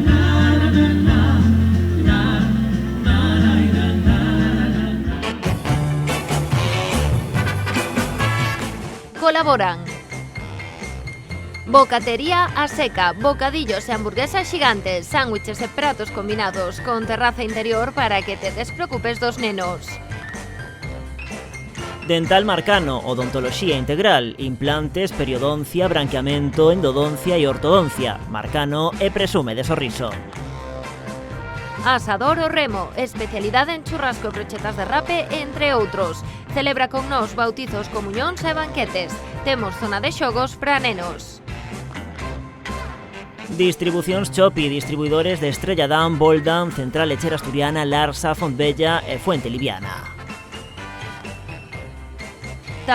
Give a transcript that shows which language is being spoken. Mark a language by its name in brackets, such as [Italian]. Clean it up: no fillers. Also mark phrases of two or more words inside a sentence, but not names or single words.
[Galician] Colaboran Bocatería a seca, bocadillos e hamburguesas xigantes, sándwiches e pratos combinados con terraza interior para que te despreocupes dos nenos. Dental Marcano, odontoloxía integral, implantes, periodoncia, branqueamento, endodoncia e ortodoncia. Marcano e presume de sorriso. Asador o Remo, especialidade en churrasco e brochetas de rape, entre outros. Celebra con nós bautizos, comuñóns e banquetes. Temos zona de xogos para nenos. Distribucións Chopi, distribuidores de Estrella Damm, Boldan, Central Lechera Asturiana, Larsa, Fontbella e Fuente Liviana.